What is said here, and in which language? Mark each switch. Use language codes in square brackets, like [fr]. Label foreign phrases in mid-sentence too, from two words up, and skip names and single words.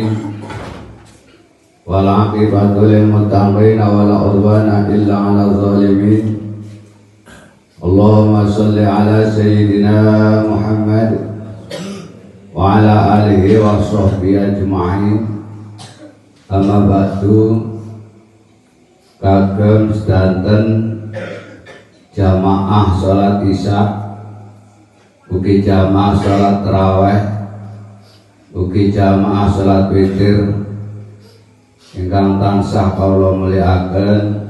[ar] والعاقبة للمتقين ولا عدوان إلا على الظالمين. اللهم صل على سيدنا محمد وعلى آله وصحبه أجمعين. أما بعد, [jv] kagem sedanten jamaah salat isya, ugi jamaah salat tarawih, ugi jamaah salat witir ingkang tansah kawula mulyakaken.